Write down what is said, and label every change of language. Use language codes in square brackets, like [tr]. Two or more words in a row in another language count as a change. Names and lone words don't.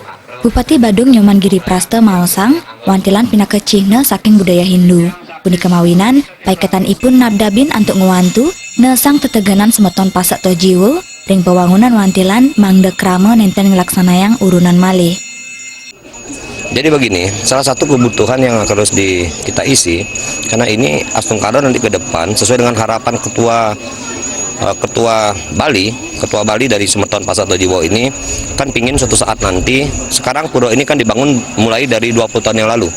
[ban] Bupati Badung Nyoman Giri Praste maosang wantilan pina kecihna saking budaya Hindu. Punika mawinan, paiketan ipun nabdabin antuk nguantu nesang teteganan semeton Pasek Toh Jiwa ring pewangunan wantilan mangdek krama nenten ngelaksanayang urunan malih. [id] Jadi begini, salah satu kebutuhan yang harus kita isi, karena ini Astungkado nanti ke depan sesuai dengan harapan ketua Bali dari Semeton Pasek Toh Jiwa ini kan pingin suatu saat nanti, sekarang pura ini kan dibangun mulai dari 20 tahun yang lalu.